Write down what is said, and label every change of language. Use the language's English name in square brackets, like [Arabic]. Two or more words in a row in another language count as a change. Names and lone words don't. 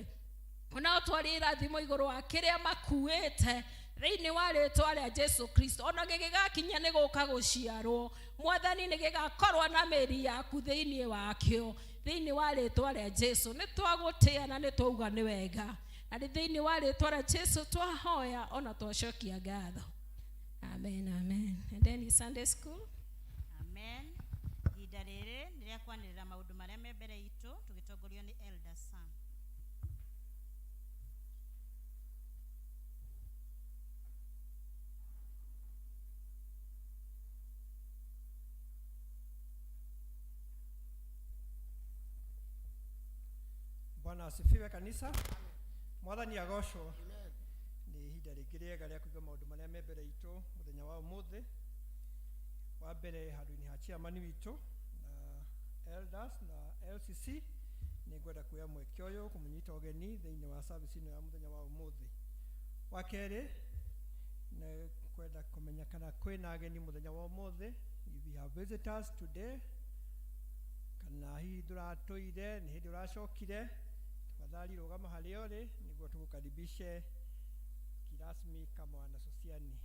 [Kikuyu] Ona ũtwarie irathimo igũrũ wa kĩrĩa makuĩte thĩinĩ wa rĩtwa rĩa Jesu Kristo. Ona gĩgĩgakinya nĩ gũka gũciarwo Mwathani nĩ gĩgakorwo na mĩri yaku thĩinĩ wakĩo. Thĩinĩ wa rĩtwa rĩa Jesu nĩ twagũtĩa na nĩ twauga nĩ wega. Na thĩinĩ wa rĩtwa rĩa Jesu twahoya ona twacokia ngatho. Amen, amen. [English] And then in Sunday school. [Kikuyu] Amen. Ihinda rĩrĩ nĩ rĩa kwanĩrĩra maũndũ marĩa me mbere itũ tũgĩtongorio nĩ Elder Sam. [Swahili] Bwana asifiwe kanisa. [Kikuyu] Mwathani agocwo. Amen. Ni ihinda rĩngĩ rĩega rĩa kũiga maũndũ marĩa me mbere itũ mũthenya wa ũmũthĩ. Wa mbere handũ-inĩ ha chairman witũ na elders na LCC nĩ ngwenda kuoya mweke ũyũ kũmũnyita ũgeni thĩinĩ wa service ĩno ya mũthenya wa ũmũthĩ. Wa kerĩ nĩ kwenda kumenya kana kwina ageni muthenya wa umuthi. [English] If we have visitors today, [Kikuyu] kana hihi nduratoire ni hindi uracokire, tafadhali rugama haria uri niguo tugukaribishe kirasmi kama wana Sosiani.